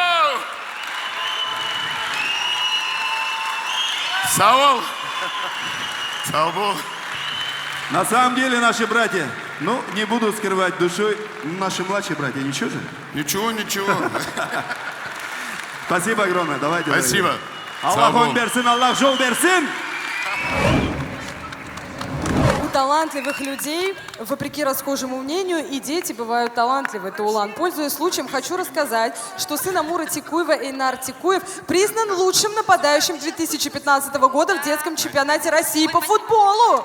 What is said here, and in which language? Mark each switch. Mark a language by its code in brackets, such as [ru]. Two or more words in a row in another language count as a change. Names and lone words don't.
[ru] Саул! Саул! На самом деле наши братья, ну, не буду скрывать душой, наши младшие братья, ничего же? Ничего, ничего. Спасибо огромное, давайте. Спасибо. [krc] Аллах он берсин, Аллах жол берсин. [ru] У талантливых людей, вопреки расхожему мнению, и дети бывают талантливы, Таулан. Пользуясь случаем, хочу рассказать, что сын Амура Текуева, Эйнар Текуев, признан лучшим нападающим 2015 года в детском чемпионате России по футболу.